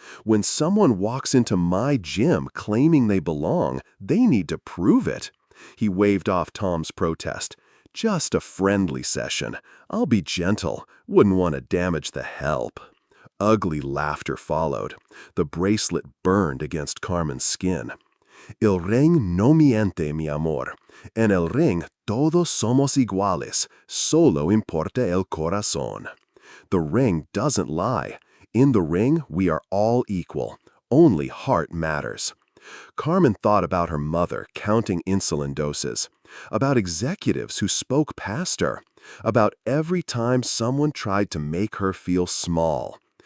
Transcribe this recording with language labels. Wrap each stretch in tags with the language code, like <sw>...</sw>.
<en>When someone walks into my gym claiming they belong, they need to prove it. He waved off Tom's protest. Just a friendly session. I'll be gentle. Wouldn't want to damage the help. Ugly laughter followed. The bracelet burned against Carmen's skin.</en> <es>El ring no miente, mi amor. En el ring todos somos iguales. Solo importa el corazón.</es> <en>The ring doesn't lie. In the ring, we are all equal. Only heart matters. Carmen thought about her mother counting insulin doses, about executives who spoke past her, about every time someone tried to make her feel small.</en>